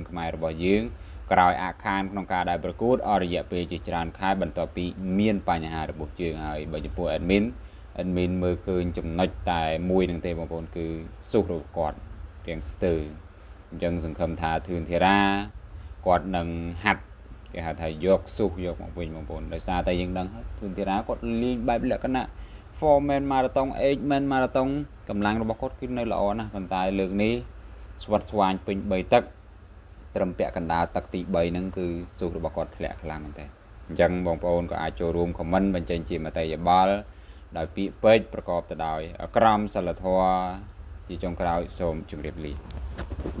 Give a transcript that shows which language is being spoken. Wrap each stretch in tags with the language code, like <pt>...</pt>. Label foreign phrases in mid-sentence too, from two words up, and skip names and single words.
<km>ខ្មែររបស់យើងក្រោយអាខានក្នុងការដែលប្រកួតអស់រយៈពេលជាច្រើនខែបន្ទាប់ពីមានបញ្ហារបស់ជើងហើយបើចំពោះ admin មើលឃើញចំណុចតែមួយ នឹងទេបងប្អូនគឺសុខរបស់គាត់ទាំងស្ទើរអញ្ចឹងសង្ឃឹមថាធឿនធារាគាត់នឹងហាត់គេហៅថា យកសុខយកមកវិញបងប្អូនដោយសារតែយើងដឹងហើយធឿនធារាគាត់លេងបែបលក្ខណៈ</km> <en>4 man marathon 8 man marathon</en> <km>កម្លាំងរបស់គាត់គឺនៅល្អណាស់ប៉ុន្តែលើកនេះស្វិតស្វាញពេញ3ទឹកត្រឹមពាក់កណ្ដាលទឹកទី3ហ្នឹងគឺសុខរបស់គាត់ធ្លាក់ខ្លាំងមែនតើអញ្ចឹងបងប្អូនក៏អាចចូលរួម comment បញ្ចេញជាមតិយោបល់ដោយពាក្យពេចន៍ប្រកបទៅដោយក្រមសីលធម៌ជាចុងក្រោយសូមជម្រាបលា</km>